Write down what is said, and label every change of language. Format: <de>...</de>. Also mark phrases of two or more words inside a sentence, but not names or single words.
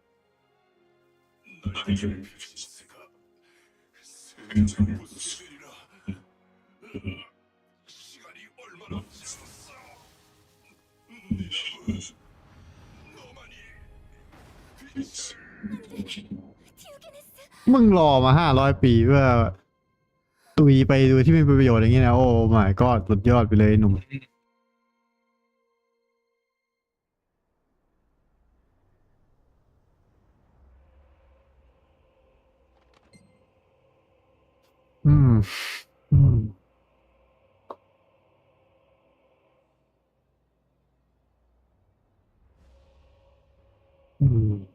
<ko>날개를 펼친 새가 세상을 부수리라. 시간이 얼마나 지났어. 니나부, 너만이 빛을.</ko> <th>มึงรอมา500 ปีเพื่อตุยไปโดยที่ไม่เป็นประโยชน์อย่างเงี้ยนะโอ้</th> <en>my god</en> <th>สุดยอดไปเลยหนุ่ม อืมอืมอืม</th>